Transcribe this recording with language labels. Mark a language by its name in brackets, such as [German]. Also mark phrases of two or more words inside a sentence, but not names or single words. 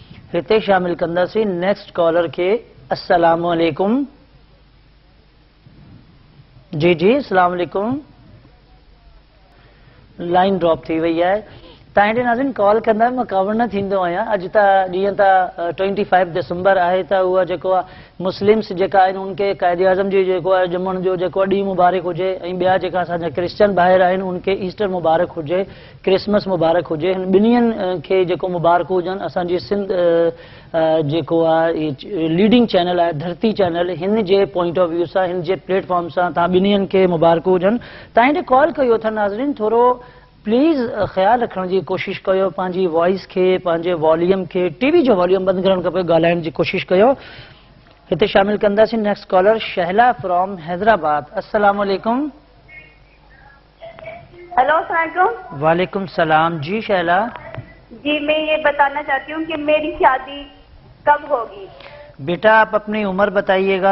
[Sindhi] हिते शामिल कंदासीं [English] next caller [Sindhi] के। [Arabic] السلام عليكم. [Sindhi] जी जी [Arabic] السلام عليكم. [English] line drop [Sindhi] थी वही है। तव्हां नाज़रीन कॉल कंदा मां कवर न थींदो आहियां। अॼु त जीअं त 25 दिसंबर आहे त उहा जेको आहे मुस्लिम्स जेका आहिनि उनखे क़ाइद आज़म जी जेको आहे ॼमण जो जेको ॾींहुं मुबारक हुजे ऐं ॿिया जेका असांजा क्रिश्चियन भाइर आहिनि उनखे ईस्टर मुबारक हुजे, क्रिसमस मुबारक हुजे। हिन ॿिन्हिनि खे जेको मुबारक हुजनि। असांजी सिंध जेको आहे [English] leading channel [Sindhi] आहे धरती चैनल, हिन जे [English] point of view [Sindhi] सां, हिन जे प्लेटफॉर्म सां तव्हां ॿिन्हिनि खे मुबारक हुजनि। तव्हां कॉल कयो था नाज़रीन, थोरो प्लीज़ ख्याल रखण की कोशिश कयो, पंहिंजी वॉइस के, पंहिंजे वॉल्यूम के, टीवी जो वॉल्यूम बंद करण खपे, ॻाल्हाइण की कोशिश कयो। हिते शामिल कंदासीं [English] next caller Shahla from Hyderabad. [Arabic] السلام عليكم. هلو السلام وعليكم سلام. जी शहला [Hindi] जी, मैं ये बताना चाहती हूँ कि मेरी शादी कब होगी। बेटा आप अपनी उम्र बताइएगा।